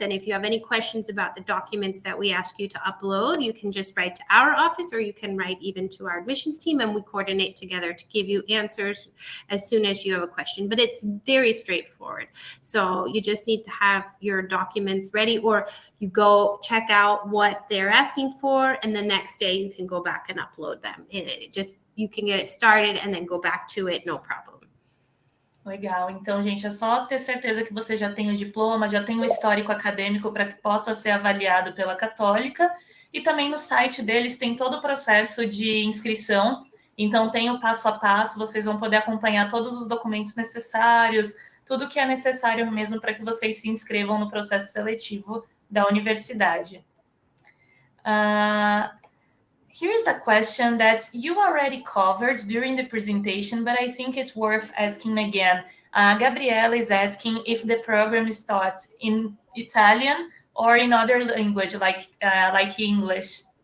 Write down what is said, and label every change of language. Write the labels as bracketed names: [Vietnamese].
[English] And if you have any questions about the documents that we ask you to upload, you can just write to our office, or you can write even to our admissions team, and we coordinate together to give you answers as soon as you have a question. But it's very straightforward. So you just need to have your documents ready, or you go check out what they're asking for, and the next day you can go back and upload them. You can get it started and then go back to it, no problem. [Portuguese] Legal. Então, gente, é só ter certeza que você já tem o diploma, já tem o histórico acadêmico para que possa ser avaliado pela Cattolica. E também no site deles tem todo o processo de inscrição. Então, tem o passo a passo, vocês vão poder acompanhar todos os documentos necessários, tudo que é necessário mesmo para que vocês se inscrevam no processo seletivo da universidade. [English] Here's a question that you already covered during the presentation, but I think it's worth asking again. Gabriela is asking if the program is taught in Italian or in other language, like English.